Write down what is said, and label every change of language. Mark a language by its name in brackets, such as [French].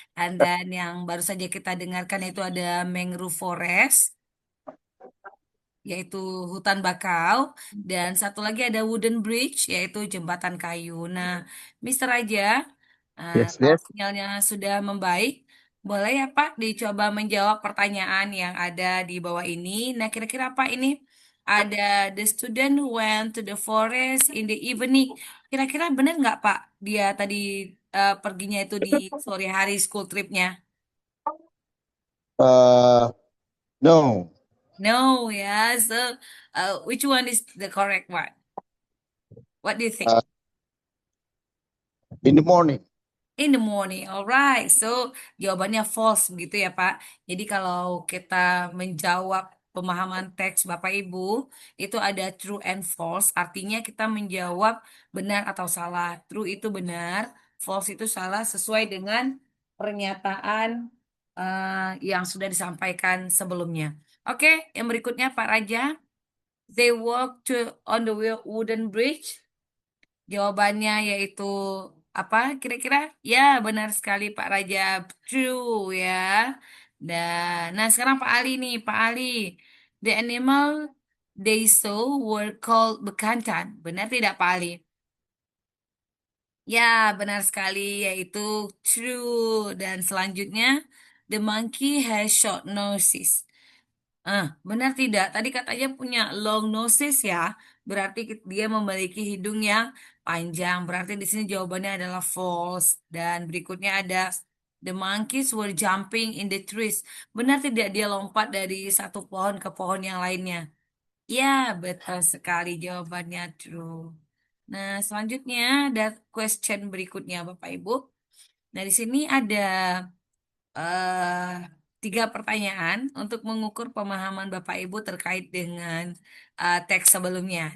[Indonesian] Dan yang baru saja kita dengarkan itu ada mangrove forest, yaitu hutan bakau, dan satu lagi ada wooden bridge, yaitu jembatan kayu. Nah, Mister Raja, [English] Yes, [Indonesian] kalau [English] yes. [Indonesian] sinyalnya sudah membaik, boleh ya Pak dicoba menjawab pertanyaan yang ada di bawah ini. Nah, kira-kira apa ini? [English] Ada the student went to the forest in the evening. [Indonesian] Kira-kira benar nggak Pak? Dia tadi perginya itu di sore hari school tripnya. [English] Uh, no. No, ya. So, which one is the correct one? What do you think? Uh, in the morning. In the morning, alright. So, [Indonesian] jawabannya false begitu ya, Pak. Jadi kalau kita menjawab pemahaman teks Bapak Ibu, itu ada [English] true and false. [Indonesian] Artinya kita menjawab benar atau salah. True itu benar, false itu salah sesuai dengan pernyataan yang sudah disampaikan sebelumnya. Oke, yang berikutnya Pak Raja. [English] They walk to on the wooden bridge. [Indonesian] Jawabannya yaitu apa kira-kira? Ya, benar sekali Pak Raja. True ya. Dan nah sekarang Pak Ali nih, Pak Ali. [English] The animal they saw were called bekantan. [Indonesian] Benar tidak Pak Ali? Ya, benar sekali yaitu true. Dan selanjutnya [English] the monkey has short noses. [Indonesian] Benar tidak? Tadi katanya punya long noses ya. Berarti dia memiliki hidung yang panjang. Berarti di sini jawabannya adalah false. Dan berikutnya ada [English] the monkeys were jumping in the trees. [Indonesian] Benar tidak dia lompat dari satu pohon ke pohon yang lainnya? Ya, betul sekali jawabannya true. Nah, selanjutnya ada question berikutnya Bapak Ibu. Nah, di sini ada eh tiga pertanyaan untuk mengukur pemahaman Bapak Ibu terkait dengan teks sebelumnya.